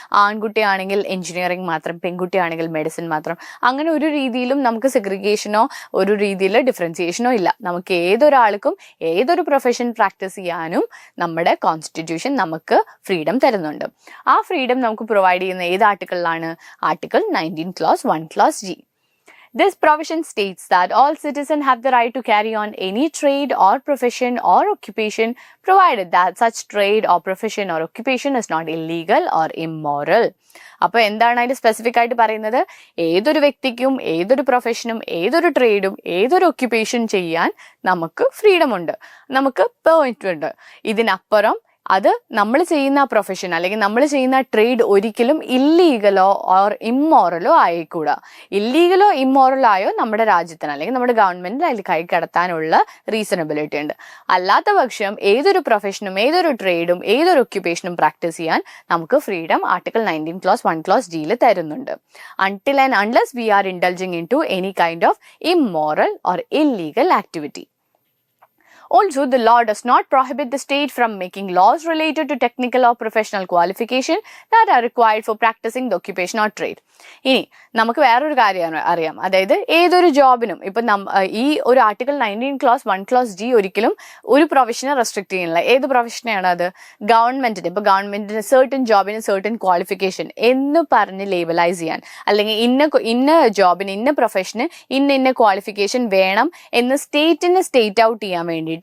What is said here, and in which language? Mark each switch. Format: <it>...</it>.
<ml>ആൺകുട്ടിയാണെങ്കിൽ engineering മാത്രം, പെൺകുട്ടിയാണെങ്കിൽ medicine മാത്രം, അങ്ങനെ ഒരു രീതിയിലും നമുക്ക് സെഗ്രിഗേഷനോ ഒരു രീതിയിൽ ഡിഫറൻസിയേഷനോ ഇല്ല. നമുക്ക് ഏതൊരാൾക്കും ഏതൊരു പ്രൊഫഷൻ പ്രാക്ടീസ് ചെയ്യാനും നമ്മുടെ കോൺസ്റ്റിറ്റ്യൂഷൻ നമുക്ക് ഫ്രീഡം തരുന്നുണ്ട്. ആ ഫ്രീഡം നമുക്ക് പ്രൊവൈഡ് ചെയ്യുന്ന ഏത് ആർട്ടിക്കിളിലാണ്?</ml> <en>Article 19 clause 1 clause G. This provision states that all citizens have the right to carry on any trade or profession or occupation provided that such trade or profession or occupation is not illegal or immoral.</en> <ml>അപ്പോൾ എന്താണ് അതിൽ specific ആയിട്ട് പറയുന്നത്? ഏതൊരു വ്യക്തിക്കും ഏതൊരു പ്രൊഫഷനും ഏതൊരു ട്രേഡും ഏതൊരു ഒക്യുപ്പേഷൻ ചെയ്യാൻ നമുക്ക് ഫ്രീഡം ഉണ്ട്, നമുക്ക് പെർമിറ്റ് ഉണ്ട്. ഇതിനപ്പുറം അത് നമ്മൾ ചെയ്യുന്ന പ്രൊഫഷൻ അല്ലെങ്കിൽ നമ്മൾ ചെയ്യുന്ന ട്രേഡ് ഒരിക്കലും ഇല്ലീഗലോ ഓർ ഇമ്മോറലോ ആയിക്കൂടാ. ഇല്ലീഗലോ ഇമ്മോറലോ ആയോ നമ്മുടെ രാജ്യത്തിന് അല്ലെങ്കിൽ നമ്മുടെ ഗവൺമെന്റിന് അതിൽ കൈ കടത്താനുള്ള റീസണബിലിറ്റി ഉണ്ട്. അല്ലാത്ത പക്ഷം ഏതൊരു പ്രൊഫഷനും ഏതൊരു ട്രേഡും ഏതൊരു ഒക്യുപ്പേഷനും പ്രാക്ടീസ് ചെയ്യാൻ നമുക്ക് ഫ്രീഡം ആർട്ടിക്കിൾ 19 ക്ലോസ് 1 ക്ലോസ് ജിയിൽ തരുന്നുണ്ട്.</ml> <en>until and unless we are indulging into any kind of immoral or illegal activity. Also, the law does not prohibit the state from making laws related to technical or professional qualification that are required for practicing the occupation or trade.</en> <ml>ഇനി നമുക്ക് വേറൊരു കാര്യം അറിയാം. അതായത് ഏതൊരു ജോബിനും ഇപ്പൊ ഈ ഒരു ആർട്ടിക്കിൾ 19 ക്ലോസ് 1 ക്ലോസ് ജി ഒരിക്കലും ഒരു പ്രൊഫഷനെ റെസ്ട്രിക്ട് ചെയ്യുന്നില്ല. ഏത് പ്രൊഫഷനെയാണ് അത്? ഗവൺമെന്റിന്. ഇപ്പൊ ഗവൺമെന്റിന് സർട്ടൻ ജോബിന് സർട്ടൻ ക്വാളിഫിക്കേഷൻ എന്ന് പറഞ്ഞ് ലേബലൈസ് ചെയ്യാൻ, അല്ലെങ്കിൽ ഇന്ന ജോബിന് ഇന്ന പ്രൊഫഷന് ഇന്ന ക്വാളിഫിക്കേഷൻ വേണം എന്ന് സ്റ്റേറ്റ് ഔട്ട് ചെയ്യാൻ വേണ്ടിയിട്ട്</ml>